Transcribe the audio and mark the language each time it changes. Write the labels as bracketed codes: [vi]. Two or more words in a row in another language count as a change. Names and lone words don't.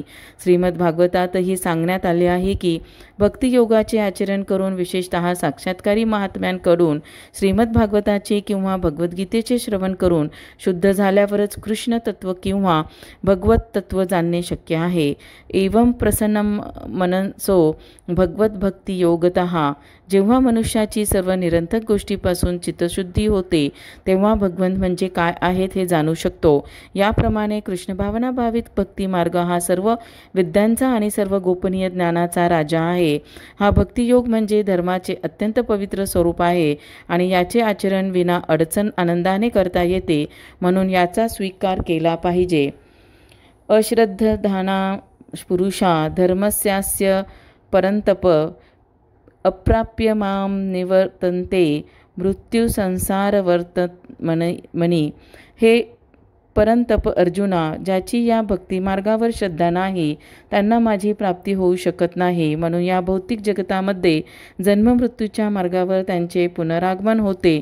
[mr] श्रीमद भागवतातही सांगण्यात आले आहे की भक्तियोगाचे आचरण करून विशेषतः साक्षात्कारी महात्म्यांकडून श्रीमद भागवताचे किंवा भगवद्गीतेचे श्रवण करून शुद्ध झाल्यावरच कृष्ण तत्व किंवा भगवत तत्व जाणणे शक्य आहे. [sa] एवं प्रसन्नम मनसो भगवत भक्ती योगतः [mr] जेव्हा मनुष्याची सर्व निरंतर गोष्टीपासून चित्तशुद्धी होते तेव्हा भगवंत म्हणजे काय आहेत हे जाणू शकतो. याप्रमाणे कृष्ण भावना भावित भक्ती मार्ग हा सर्व विद्यांचा आणि सर्व गोपनीय ज्ञानाचा राजा आहे. हा भक्तियोग म्हणजे धर्माचे अत्यंत पवित्र स्वरूप आहे आणि याचे आचरण विना अडचण आनंदाने करता येते, म्हणून याचा स्वीकार केला पाहिजे. [sa] अश्रद्धधाना पुरुषा धर्मस्यास्य परंतप अप्राप्य माम निवर्तन्ते मृत्यू संसार मनी. [mr] हे परंतप अर्जुना, ज्याची या भक्तिमार्गावर श्रद्धा नाही त्यांना माझी प्राप्ती होऊ शकत नाही, म्हणून या भौतिक जगतामध्ये जन्ममृत्यूच्या मार्गावर त्यांचे पुनरागमन होते.